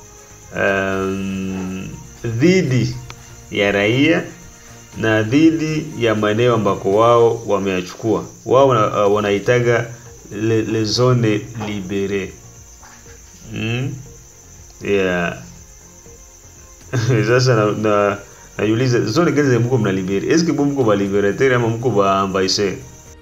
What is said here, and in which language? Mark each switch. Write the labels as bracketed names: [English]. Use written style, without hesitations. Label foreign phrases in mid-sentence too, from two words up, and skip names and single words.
[Swahili] dhidi ya raia na dhidi ya maeneo ambako wao wameachukua, wao wanaitaga [French] les zones libérées. [Swahili] Sasa najiuliza zone gani mko mna libere? [French] Est-ce que [Swahili] mko ba liberateur ama mko ba envahisseur?